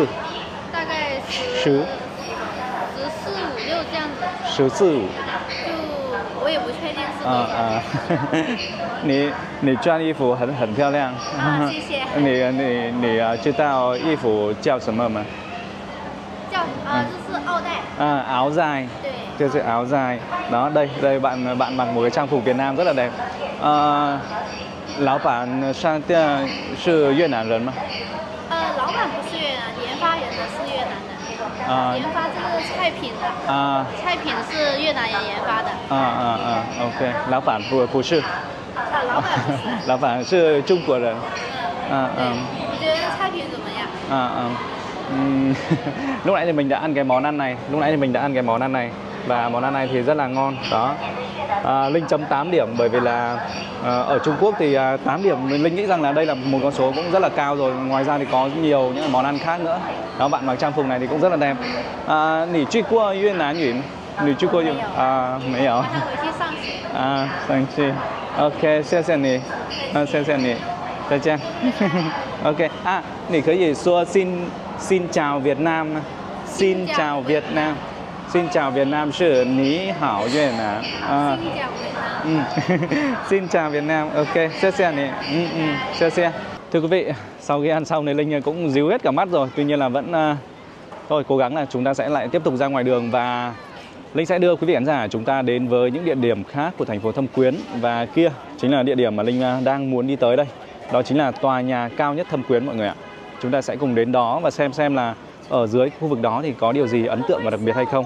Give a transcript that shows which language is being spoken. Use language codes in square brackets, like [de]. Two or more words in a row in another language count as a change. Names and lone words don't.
[zh] 大概14、15、16这样子。 14、15。就我也不确定是多少。你穿衣服很漂亮。谢谢。你知道衣服叫什么吗？这是奥黛。 [vi] áo dài. Đây là áo dài. Đó, đây bạn mặc một cái trang phục Việt Nam rất là đẹp. [zh] 老板商店是越南人吗？老板不是越南，研发人呢是越南的。研发这个菜品的。菜品是越南人研发的。 OK， 老板不是。老板不是。老板是中国人。你觉得菜品怎么样？ [vi] Lúc nãy thì mình đã ăn cái món ăn này. Và món ăn này thì rất là ngon. Đó. Linh chấm 8 điểm bởi vì là ở Trung Quốc thì 8 điểm Linh nghĩ rằng là đây là một con số cũng rất là cao rồi. Ngoài ra thì có nhiều những món ăn khác nữa. Đó, bạn mặc trang phục này thì cũng rất là đẹp. [zh] 你去过越南语？你去过越没有。上去。OK， 谢谢你。谢谢你。再见。OK， 你可以说 [vi] xin chào Việt Nam. Xin chào Việt Nam. Xin chào Việt Nam [zh] 是你好越南. [vi] Xin chào Việt Nam. [zh] Ok,谢谢你. 谢谢. [vi] Thưa quý vị, sau khi ăn xong thì Linh cũng díu hết cả mắt rồi. Tuy nhiên là vẫn thôi cố gắng là chúng ta sẽ lại tiếp tục ra ngoài đường và Linh sẽ đưa quý vị khán giả chúng ta đến với những địa điểm khác của thành phố Thâm Quyến. Và kia chính là địa điểm mà Linh đang muốn đi tới đây. Đó chính là tòa nhà cao nhất Thâm Quyến mọi người ạ. Chúng ta sẽ cùng đến đó và xem là ở dưới khu vực đó thì có điều gì ấn tượng và đặc biệt hay không.